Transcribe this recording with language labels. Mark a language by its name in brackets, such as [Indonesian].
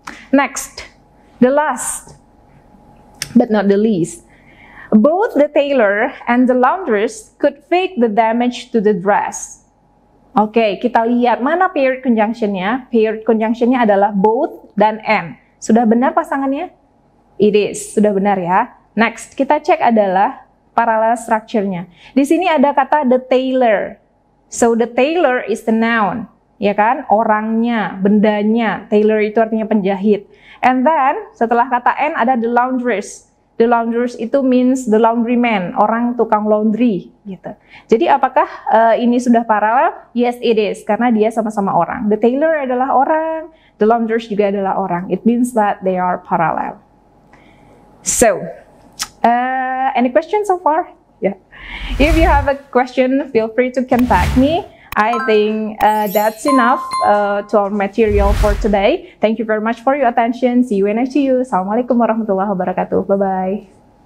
[English] Next, the last but not the least. Both the tailor and the laundress could fake the damage to the dress. [Indonesian] Oke, kita lihat mana paired conjunction-nya. Paired conjunction-nya adalah both dan and. Sudah benar pasangannya? [English] It is, [Indonesian] sudah benar ya. Next, kita cek adalah parallel structure-nya. Di sini ada kata the tailor. [English] So the tailor is the noun, [Indonesian] ya kan? Orangnya, bendanya. Tailor itu artinya penjahit. [English] And then [Indonesian] setelah kata N ada the laundress. [English] The laundress itu means the laundryman, [Indonesian] orang tukang laundry gitu. Jadi apakah ini sudah paralel? [English] Yes, it is, [Indonesian] karena dia sama-sama orang. The tailor adalah orang, the laundress juga adalah orang. [English] It means that they are parallel. So, any questions so far? Yeah. If you have a question, feel free to contact me. I think that's enough to our material for today. Thank you very much for your attention. See you when I see you. Assalamualaikum warahmatullahi wabarakatuh. Bye-bye.